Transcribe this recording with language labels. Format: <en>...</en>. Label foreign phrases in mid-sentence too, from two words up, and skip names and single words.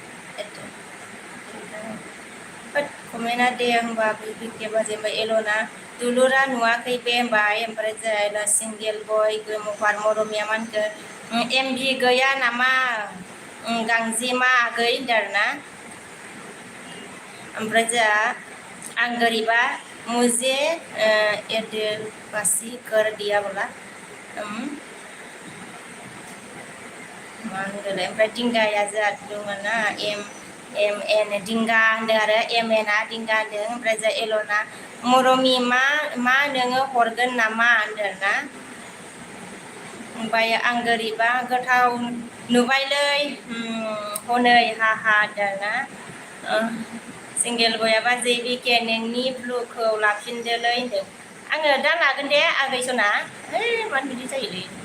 <brx>कमेन्टआ दे होमबा बिके बाजे ओमफ्राय एलना दुलुरा नुवाखै बे होनबाय ओमफ्राय जाय सिंगेल बय गोमोफार मरमिया मा होनखो एमबि गैया नामा गांजेमा आगै होनदों आरोना ओमफ्राय जोंहा आं गोरिबा</brx> <hi>मुझे एयरटेल बासी कर दिया</hi> <brx>बोला मा होनगोन ओमफ्राय दिंगाया जोंहा दङ ना एम एन दिंगा होनदों आरो एम एनआ दिंगा होनदों ओमफ्राय जों एलना मरमि मा नोङो हरगोन नामा होनदों ना ओमफ्राय आं गोरिबा गोथाव नुबायलै हनै हा होनदों ना सिंगेल बयाबा जेबिके नोंनि ब्लुखौ लाफिनदोलै होनदों आङो दा लागोन दे आगै सना मानो बिदि जायोलै</brx>